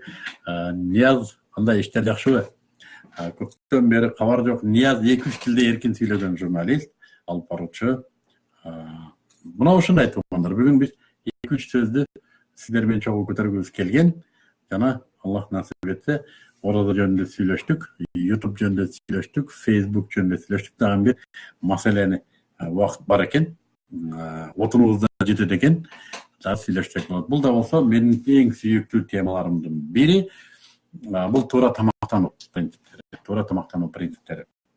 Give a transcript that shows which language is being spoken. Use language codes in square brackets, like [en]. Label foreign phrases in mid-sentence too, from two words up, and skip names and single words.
[ky] Нияз, кандай иштер жакшыбы? Көптөн бери кабар жок. Нияз 2-3 тилде эркин сүйлөгөн журналист, алып баруучу. Мына ушундай туугандар. Бүгүн биз 2-3 сөздү сиздер менен чогуу көтөргүбүз келген. Жана Аллах насип этсе, ораза жөнүндө сүйлөштүк, YouTube жөнүндө сүйлөштүк, Facebook жөнүндө сүйлөштүк. Дагы бир маселени убакыт бар экен. Отунубузда жетет экен. Дагы сүйлөшсөк болот. Бул да болсо менин эң сүйүктүү темаларымдын бири. Бул туура тамактануу принциптери.